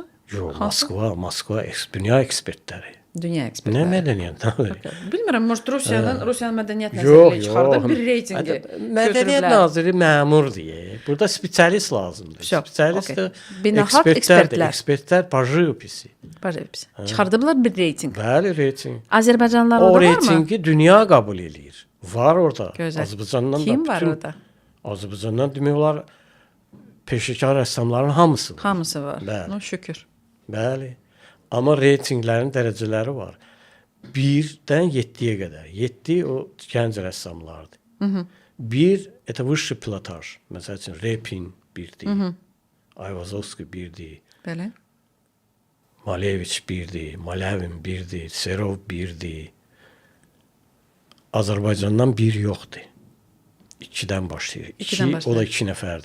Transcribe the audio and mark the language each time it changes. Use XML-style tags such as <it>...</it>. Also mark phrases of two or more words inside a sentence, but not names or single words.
<az>Yox, Moskva dünya ekspertləri. Dünya Nə ekspertləri. mədəniyyət? Bilmirəm, Rusiyanın Mədəniyyət Nəzirliyi çıxardıb bir reytingi. Mədəniyyət naziri məmur deyə. Burada spesialist lazımdır. Всё, Spesialist okey. də Beynəlxalq ekspertlər, ekspertlər.</az> <ru>ekspertlər по живописи.</ru> <az>Çıxardıblar bir reyting. Bəli, reyting. Azərbaycanlılar O orada varmı? reytingi dünya qəbul eləyir. Var orada. Gözəl. Azərbaycandan Kim da var bütün orada? Azərbaycandan demək olar peşəkar rəssamların hamısı var. Hamısı var. Bəli. No, şükür. Bəli. Amma reytinglərin dərəcələri var. 1-dən 7-yə qədər. 7 o gənc rəssamlardır.</az> <ru>1 это высший пилотаж.</ru> <az>Məsəl üçün Repin 1-dir. Ayvazovski 1-dir. Bəli. Malevich 1-dir. Malevin 1-dir. Serov 1-dir. Azərbaycandan 1 yoxdur. 2-dən başlayır. 2 o da 2 nəfərdir.</az>